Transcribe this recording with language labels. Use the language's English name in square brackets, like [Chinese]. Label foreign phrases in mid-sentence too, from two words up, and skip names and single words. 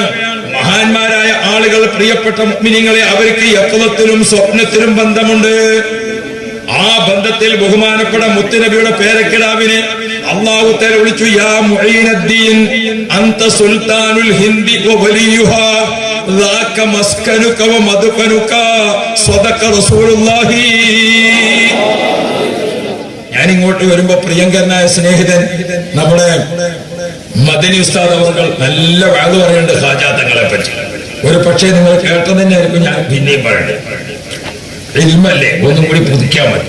[Malayalam] മഹാന്മാരായ ആളുകൾ, പ്രിയപ്പെട്ട മുഅ്മിനീങ്ങളെ, അവർക്ക് യഖ്ളത്തിലും സ്വപ്നത്തിലും ബന്ധമുണ്ട്. ആ ബന്ധത്തിൽ ബഹുമാനപ്പെട്ട മുത്തുനബിയുടെ പേരക്കിടാവിനെ അല്ലാഹു തആല വിളിച്ചു, [Arabic] يا معين الدين أنت سلطان الهند ووليها ذاك مسكنك ومدفنك صدق رسول الله. [Malayalam] ഞാൻ ഇങ്ങോട്ട് വരുമ്പോ പ്രിയങ്കരനായ സ്നേഹിതൻ നമ്മുടെ മദനി ഉസ്താദ് അവർ നല്ല വാത് പറയുന്നുണ്ട് ഖാജാ തങ്ങളെ പറ്റി. ഒരു പക്ഷേ നിങ്ങൾ കേട്ടത് തന്നെയായിരിക്കും ഞാൻ പിന്നെയും പറയണ്ടത്. ഇൽമല്ലേ, ഒന്നും കൂടി പുതുക്കാൻ മതി.